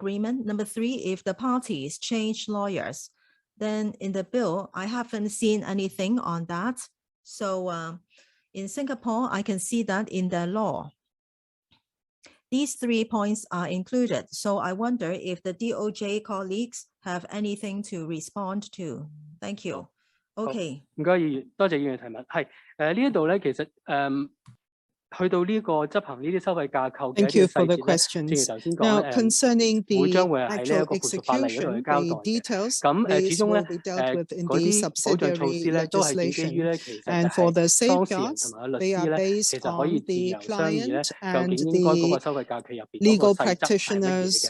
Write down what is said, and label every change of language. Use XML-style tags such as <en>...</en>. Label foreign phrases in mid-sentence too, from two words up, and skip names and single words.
<en>Number three, if the parties change lawyers, then in the bill, I haven't seen anything on that. So in Singapore, I can see that in the law. These 3 points are included. So I wonder if the DOJ colleagues have anything to respond to. Thank you. Okay.</en> <yue>唔該，議員，多謝議員提問。係呢一度咧，其實去到呢個執行呢啲收費架構嘅一啲細節咧，正如頭先講會將會係呢一個附屬法例嗰度去交代嘅。咁始終咧嗰啲保障措施咧都係建基於咧其實係當事人同埋律師咧，其實可以自由商議咧，究竟應該嗰個收費架構入邊嗰個細則係乜嘢嘅。</yue>